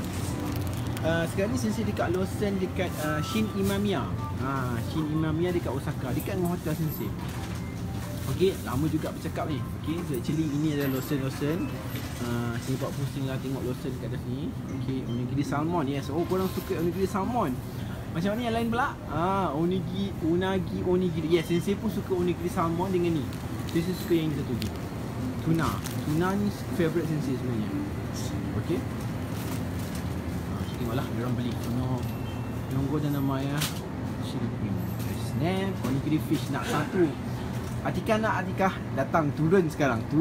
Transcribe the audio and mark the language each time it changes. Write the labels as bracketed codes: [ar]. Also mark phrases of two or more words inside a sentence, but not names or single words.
[ms] Sekarang ni Sensei dekat Lawson, dekat Shin Imamiya. Shin Imamiya dekat Osaka, dekat dengan hotel Sensei. Okey, lama juga bercakap ni. Okey, so actually ini adalah Lawson. Saya buat posting lah, tengok Lawson dekat atas ni. Okey, onigiri salmon. Yes, korang suka onigiri salmon. Macam mana yang lain pula? [ja] うなぎおにぎり. [ms] Yes, Sensei pun suka onigiri salmon dengan ni. Sensei suka yang satu lagi, tuna. Tuna ni favourite Sensei sebenarnya. Okey, tengoklah diorang beli Nihongo dan namanya Shiripin. Snap, onigiri fish nak satu. Atika datang, turun sekarang.